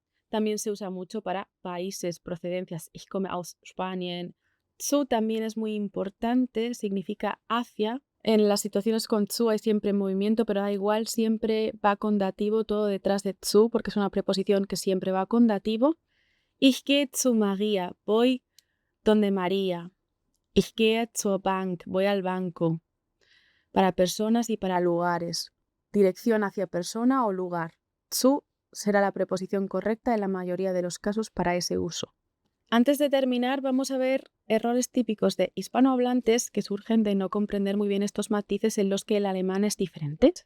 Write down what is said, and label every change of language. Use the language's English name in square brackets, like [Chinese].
[Spanish] También se usa mucho para países, procedencias. [German] Ich komme aus Spanien. [Spanish] Zu también es muy importante, significa hacia. En las situaciones con zu hay siempre movimiento, pero da igual, siempre va con dativo todo detrás de zu, porque es una preposición que siempre va con dativo. [German] Ich gehe zu Maria, [Spanish] voy donde María. [German] Ich gehe zur Bank, [Spanish] voy al banco. Para personas y para lugares. Dirección hacia persona o lugar. Zu será la preposición correcta en la mayoría de los casos para ese uso. Antes de terminar, vamos a ver errores típicos de hispanohablantes que surgen de no comprender muy bien estos matices en los que el alemán es diferente.